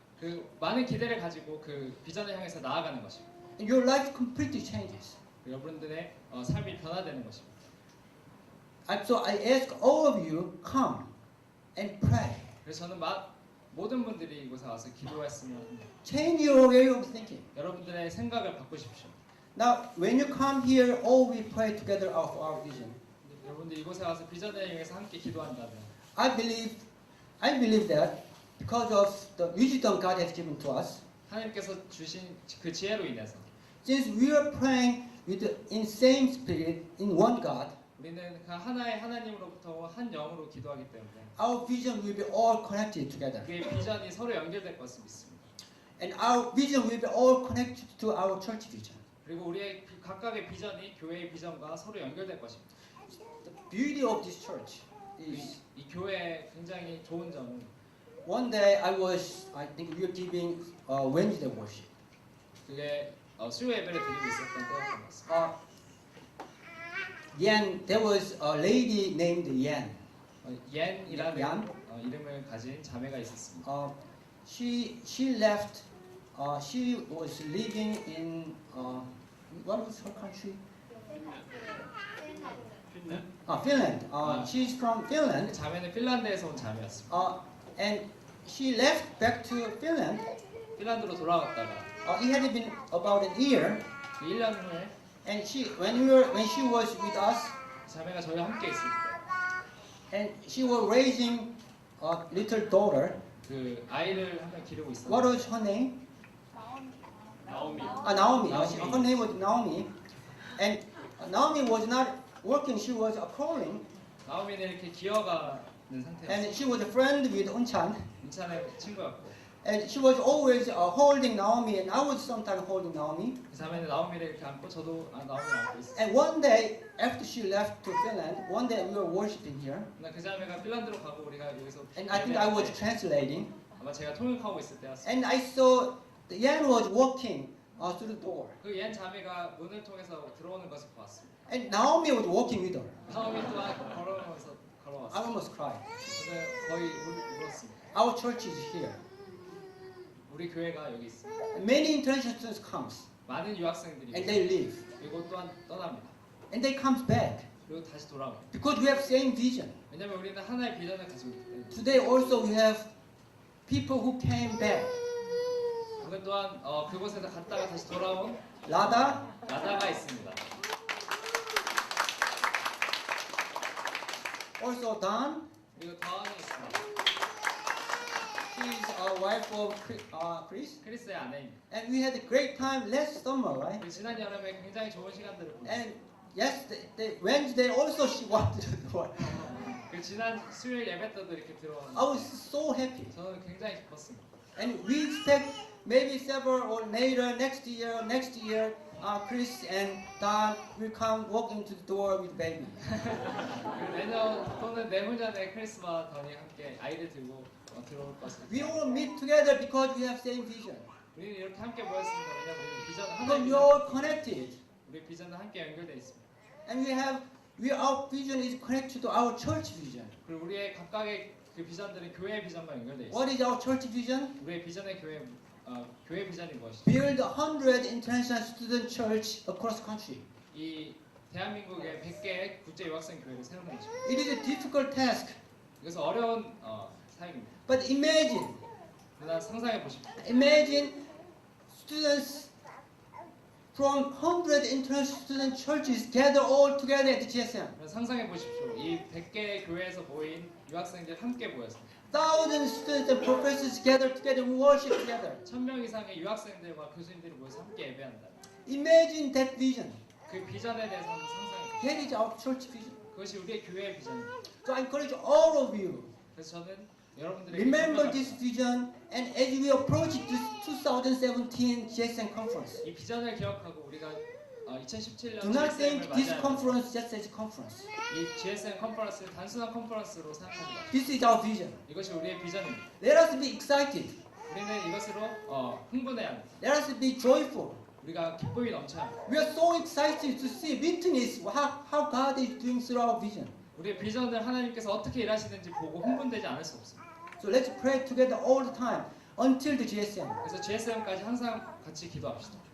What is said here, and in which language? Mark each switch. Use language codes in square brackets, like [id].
[ko] 그 많은 기대를 가지고 그 비전을 향해서 나아가는 것입니다. [en] And your life completely changes. [ko] 여러분들의 삶이 변화되는 것입니다. [en] So I ask all of you, come and pray. [ko] 그래서 저는 모든 분들이 이곳에 와서 기도했으면 합니다. [en] Change your way of thinking. [ko] 여러분들의 생각을 바꾸십시오. [en] Now, when you come here, all we pray together of our vision. [ko] 여러분들 이곳에 와서 비전을 향해서 함께 기도한다면 [en] I believe that because of the wisdom God has given to us, [ko] 하나님께서 주신 그 지혜로 인해서 [en] since we are praying in same spirit, in one God, [ko] 우리는 그 하나의 하나님으로부터 한 영으로 기도하기 때문에 [en] our vision will be all connected together. [ko] 그의 비전이 서로 연결될 것을 믿습니다. [en] And our vision will be all connected to our church vision. [ko] 그리고 우리의 각각의 비전이 교회의 비전과 서로 연결될 것입니다. [en] The beauty of this church is [ko] 이 교회의 굉장히 좋은 점은 [en] one day I think we were giving Wednesday worship. [ko] 그게 수요 예배를 드리고 있었던 때였던 것 같습니다. [en] There was a lady named Yan. [ko] 옌이라는 얀? 이름을 가진 자매가 있었습니다. [en] She left. She was living in what was her country? Finland. She's from Finland. [ko] 자매는 핀란드에서 온 자매였습니다. [en] And she left back to Finland. [ko] 핀란드로 돌아갔다가 [en] It had been about a year. [ko] 1년 후에 [en] And when she was with us, [ko] 자매가 저희와 함께 있을 때, [en] and she was raising a little daughter. [ko] 그 아이를 한 명 기르고 있었어요. [en] What was her name? [ko] 나오미. [en] Naomi. Her name was Naomi. And Naomi was not working. She was crawling. [ko] 나오미는 이렇게 기어가는 상태였어요. [en] And she was a friend with Unchan. [ko] 인찬의 친구였고, [en] And she was always holding Naomi, and I was sometimes holding Naomi. [ko] 그 자매는 나오미를 이렇게 안고 저도 나오미를 안고 있었어요. [en] And one day, after she left to Finland, one day we were worshiping here. [ko] 그 자매가 핀란드로 가고 우리가 여기서 [en] And I think I was translating. [ko] 아마 제가 통역하고 있을 때였어요. [en] And I saw the Yan was walking through the door. [ko] 그 옛 자매가 문을 통해서 들어오는 것을 보았습니다. [en] And Naomi was walking with her. [ko] 나오미 또한 걸어오면서 [en] I [ko] 걸어왔어요. [en] almost cried. [ko] 저는 거의 울었습니다. [en] Our church is here. [ko] 우리 교회가 여기 있습니다. [en] Many international students comes [ko] 많은 유학생들이 [en] and they leave. [ko] 그리고 또한 떠납니다. [en] And they comes back [ko] 그리고 다시 돌아옵니다. [en] because we have same vision. [ko] 왜냐면 우리는 하나의 비전을 가지고 있기 때문에. [en] Today also we have people who came back. [ko] 오늘 또한 그곳에서 갔다가 다시 돌아온 [en] Lada, [ko] 라다가 있습니다. [en] also Dan. [ko] 그리고 다원이 있습니다. [en] She's a wife of Chris. [ko] 크리스의 아내입니다. [en] And we had a great time last summer, right? [ko] 그리고 지난 여름에 굉장히 좋은 시간들을 보냈어요. [en] And yes, Wednesday also she walked to the door. [ko] 그 지난 수요일 예배 때도 이렇게 들어왔는데 [en] I was so happy. [ko] 저는 굉장히 기뻤습니다. [en] And we expect maybe several or later next year, Chris and Dan will come walk into the door with baby. [ko] 그리고 내년 또는 내후년에 크리스와 던이 함께 아이를 들고 들어올 것을. [en] We all meet together because we have same vision. [ko] 우리는 이렇게 함께 모였습니다. 왜냐면 우리 비전 [en] Because [ko] 하나의 [en] we are all connected, [ko] 우리 비전은 함께 연결돼 있습니다. [en] and our vision is connected to our church vision. [ko] 그리고 우리의 각각의 그 비전들은 교회의 비전과 연결돼 있습니다. [en] What is our church vision? [ko] 우리의 비전의 교회 비전이 무엇이죠? [en] Build 100 international student church across country. [ko] 이 대한민국의 100개의 국제 유학생 교회를 세우는 것입니다. [en] It is a difficult task, [ko] 그래서 어려운 사역입니다. [en] but imagine [ko] 그러나 상상해 보십시오. [en] students from 100 international student churches gather all together at the GSM. [ko] 상상해 보십시오. 이 100개의 교회에서 모인 유학생들 함께 모였습니다. [en] Thousands of students and professors gather together and worship together. [ko] 1000명 이상의 유학생들과 교수님들이 모여서 함께 예배한다. [en] Imagine that vision. [ko] 그 비전에 대해서 한번 상상해 보십시오. [en] That is our church vision. [ko] 그것이 우리의 교회의 비전입니다. [en] So I encourage all of you, [ko] 그래서 저는 여러분들에게 [en] remember [ko] 부탁합니다. [en] this vision, and as we approach this 2017 GSM conference, [ko] 이 비전을 기억하고 우리가 2017년 [en] do not [ko] GSM을 [en] think this [ko] 맞이할 [en] conference just as a conference. [ko] 이 GSM 컨퍼런스를 단순한 컨퍼런스로 생각합니다. [en] This is our vision. [ko] 이것이 우리의 비전입니다. [en] Let us be excited. [ko] 우리는 이것으로 흥분해야 합니다. [en] Let us be joyful. [ko] 우리가 기쁨이 넘쳐야 합니다. [en] We are so excited to see, witness how God is doing through our vision. [ko] 우리의 비전을 하나님께서 어떻게 일하시는지 보고 흥분되지 않을 수 없습니다. [en] So let's pray together all the time until the GSM. [ko] 그래서 GSM까지 항상 같이 기도합시다.